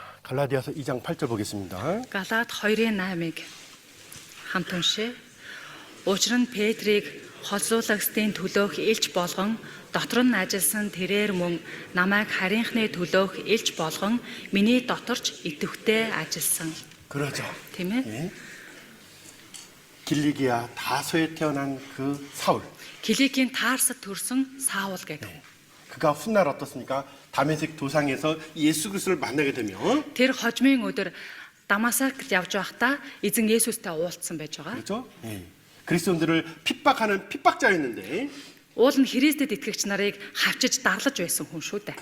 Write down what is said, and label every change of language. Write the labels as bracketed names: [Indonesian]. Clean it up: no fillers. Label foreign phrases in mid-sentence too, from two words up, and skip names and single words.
[Korean] 갈라디아서 2장 8절 보겠습니다. [Mongolian] Галаад 2:8-ыг хамт уншъя. Учир нь Петрийг холзуулагчдын төлөөх элч болгон дотор нь ажилласан тэрээр мөн намайг харийнхны төлөөх элч болгон миний доторч идэвхтэй ажилласан. [Korean] 그러죠. [Mongolian] Тийм ээ? [Korean] 예. 길리기아 다소에 태어난 그 사울. [Mongolian] Киликийн Тарсад төрсөн Саул гэдэг. [Korean] 그가 훗날 어떻습니까? 다메섹 도상에서 예수 그리스도를 만나게 되면 [Mongolian] Тэр хожмын өдөр Дамасакт явж байхдаа эзэн Есүстэй уулзсан байж байгаа. [Korean] 그렇죠? 예. 그리스도인들을 핍박하는 핍박자였는데 [Mongolian] Уул нь Христэд итгэгч нарыг хавчиж дарлаж байсан хүн шүү дээ.